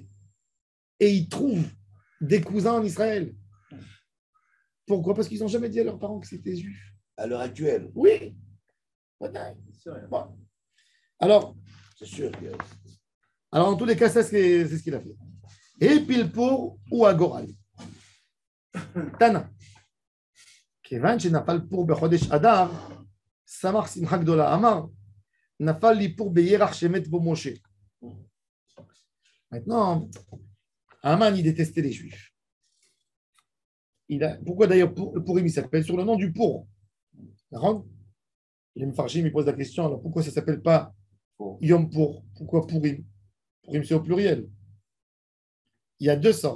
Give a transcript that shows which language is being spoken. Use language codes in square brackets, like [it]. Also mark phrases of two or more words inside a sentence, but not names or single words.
[fr] Et ils trouvent des cousins en Israël. Pourquoi? Parce qu'ils n'ont jamais dit à leurs parents que c'était juif. À l'heure actuelle. Oui. Bon. Alors, C'est sûr. en tous les cas, ça, c'est ce qu'il a fait. Et Pilpour ou Agoral. Tana. [he] Kevan שנפל פור בחודש אדר, שמח שמחה גדולה. אמר, נפל לי פור בירח שמת בו משה. [fr] Maintenant, Haman, il détestait les Juifs. Pourquoi d'ailleurs Pourim, il s'appelle sur le nom du pour? Les Mefarshim, il pose la question, alors pourquoi ça ne s'appelle pas Yom Pour? Pourquoi Pourim? Pourim, c'est au pluriel. Il y a 2 sorts.